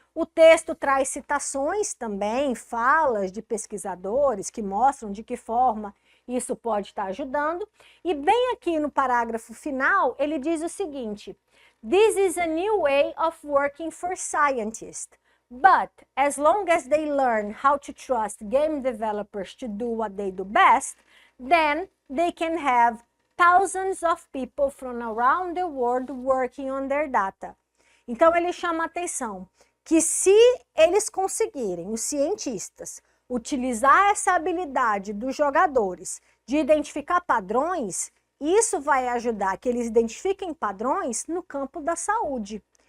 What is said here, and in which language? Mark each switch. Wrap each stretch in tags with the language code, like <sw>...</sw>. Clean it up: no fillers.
<pt>O texto traz citações também, falas de pesquisadores que mostram de que forma isso pode estar ajudando. E bem aqui no parágrafo final, ele diz o seguinte:</pt> <en>This is a new way of working for scientists. But as long as they learn how to trust game developers to do what they do best, then they can have thousands of people from around the world working on their data.</en> <pt>Então ele chama a atenção que se eles conseguirem, os cientistas, utilizar essa habilidade dos jogadores de identificar padrões, isso vai ajudar que eles identifiquem padrões no campo da saúde.</pt>